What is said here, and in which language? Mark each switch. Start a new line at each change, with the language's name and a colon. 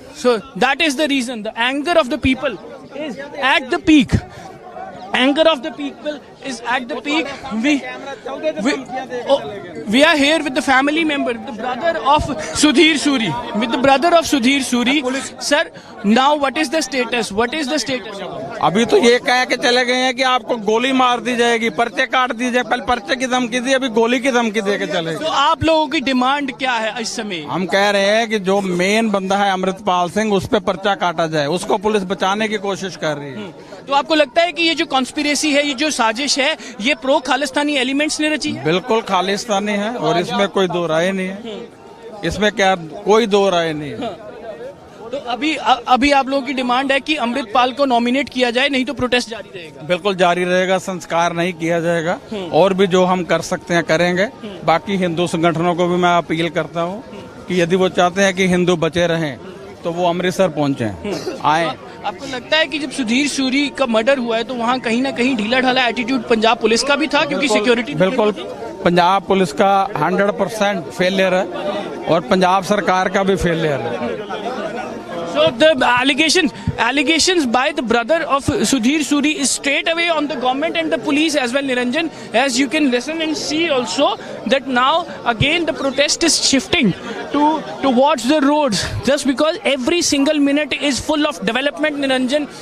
English: So that is the reason the anger of the people is at the peak. Anger of the people is at the peak. We are here with the family member, the brother of Sudhir Suri. With the brother of Sudhir Suri. Sir, now what is the status? What is the status?
Hindi: अभी तो ये कह के चले गए हैं कि आपको गोली मार दी जाएगी, पर्चे काट दी जाए। पहले पर्चे की धमकी दी, अभी गोली की धमकी दे के चले। तो आप लोगों की डिमांड क्या है इस समय? हम कह रहे हैं कि जो मेन बंदा है अमृतपाल सिंह, उस पे पर्चा काटा जाए। उसको पुलिस बचाने की कोशिश कर रही है। तो आपको लगता है कि ये जो कॉन्स्पिरेसी है, ये जो साजिश है, ये प्रो खालिस्तानी एलिमेंट्स ने रची है? बिल्कुल खालिस्तानी है और इसमें कोई दो राय नहीं है। इसमें क्या कोई दो राय नहीं है। तो अभी आप लोगों की डिमांड है कि अमृतपाल को नॉमिनेट किया जाए, नहीं तो प्रोटेस्ट जारी रहेगा? बिल्कुल जारी रहेगा, संस्कार नहीं किया जाएगा। और भी जो हम कर सकते हैं करेंगे। बाकी हिंदू संगठनों को भी मैं अपील करता हूँ कि यदि वो चाहते हैं कि हिंदू बचे रहें तो वो अमृतसर पहुंचे, आए। आपको लगता है कि जब सुधीर सूरी का मर्डर हुआ है तो वहाँ कहीं ना कहीं ढीला ढाला एटीट्यूड पंजाब पुलिस का भी था, क्योंकि सिक्योरिटी? बिल्कुल, पंजाब पुलिस का 100% फेलियर है और पंजाब सरकार का भी फेलियर है।
English: So the allegations by the brother of Sudhir Suri is straight away on the government and the police as well, Niranjan. As you can listen and see also that now again the protest is shifting towards the roads, just because every single minute is full of development, Niranjan.